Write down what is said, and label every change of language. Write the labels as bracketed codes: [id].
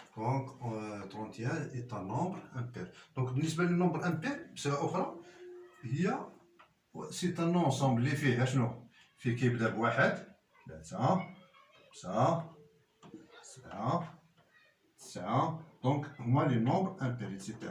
[fr] Donc, 31 est un nombre impair. [ar] Donc, بالنسبة للنمبر impair بصيغة أخرى هي [fr] c'est un ensemble [ar] اللي فيه شنو؟ فيه كيبدا بواحد 3 5 7 9. [fr] Donc, [ar] هما [fr] les nombres impairs, etc.